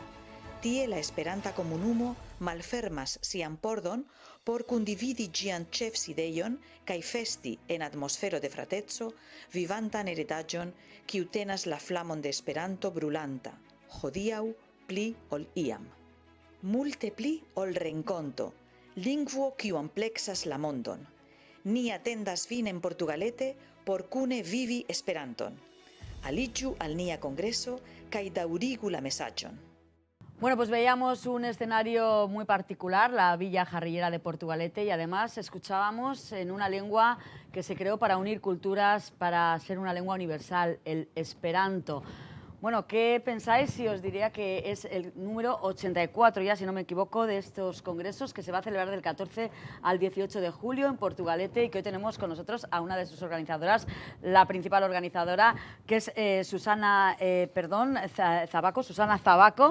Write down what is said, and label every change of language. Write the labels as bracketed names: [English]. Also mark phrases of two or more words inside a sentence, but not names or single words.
[Esperanto] Tie la Esperanta komunumo malfermas sian pordon por kundividi ĝian ĉefsidejon kaj festi en atmosfero de frateco vivantan heredaĵon kiu tenas la flamon de Esperanto brulanta, hodiaŭ pli ol iam. Multe pli ol renkonto, lingvo kiu ampleksas la mondon. Ni atendas vin en Portugalete por kune vivi Esperanton. Aliĝu al nia kongreso kaj daŭrigu la mesaĝon. [Spanish] Bueno, pues veíamos un escenario muy particular, la Villa Jarrillera de Portugalete, y además escuchábamos en una lengua que se creó para unir culturas, para ser una lengua universal, el esperanto. Bueno, ¿qué pensáis si os diría que es el número 84, ya si no me equivoco, de estos congresos que se va a celebrar del 14 al 18 de julio en Portugalete y que hoy tenemos con nosotros a una de sus organizadoras, la principal organizadora, que es Susana Zabaco.